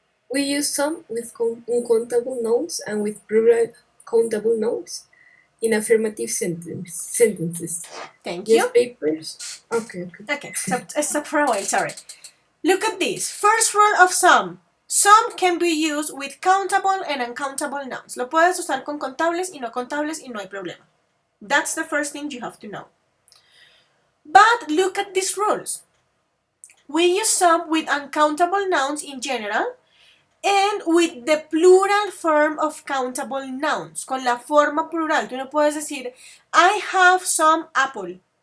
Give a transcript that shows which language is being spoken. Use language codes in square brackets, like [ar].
[en] We use some with uncountable nouns and with plural countable nouns in affirmative sentences. Thank you. Newspapers. Okay. Okay, stop for a while, sorry. Look at this. First rule of sum. Sum can be used with countable and uncountable nouns. [es] Lo puedes usar con contables y no contables y no hay problema. [en] That's the first thing you have to know. But look at these rules. We use sum with uncountable nouns in general and with the plural form of countable nouns, [es] con la forma plural. Tú no puedes decir, [en] I have some apple.